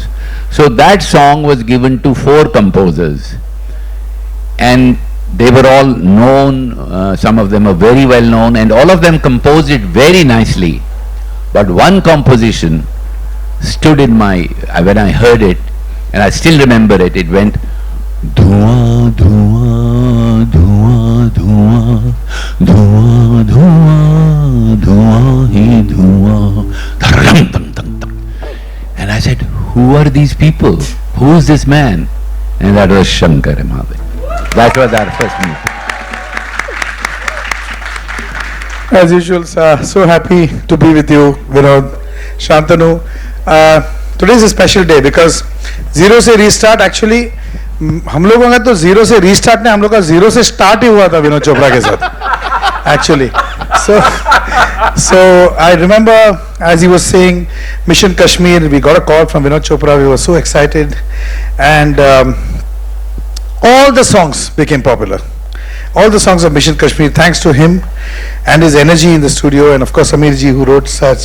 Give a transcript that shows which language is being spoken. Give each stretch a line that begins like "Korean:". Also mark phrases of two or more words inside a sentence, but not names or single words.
English: So that song was given to 4 composers, and they were all known, some of them are very well known, and all of them composed it very nicely. But one composition stood in my, when I heard it, and I still remember it, it went Dhua, dhua, dhua, dhua, dhua, dhua, dhua, hi dhua, dharam, dam, dam, dam. And I said, who are these people? Who is this man? And that was Shankar Mahadevan. That was our first meeting. As usual, so happy to be with you, Vinod, Shantanu. Today is a special day because
Hindi: Zero से Restart actually हम लोगों का तो Zero से Restart ने हम लोग का Zero से start ही हुआ था विनोद चोपड़ा के साथ actually.
English: So I remember as he was saying Mission Kashmir, we got a call from Vinod Chopra. We were so excited, and all the songs became popular. all the songs of Mission Kashmir, thanks to him and his energy in the studio, and of course Amir ji, who wrote such.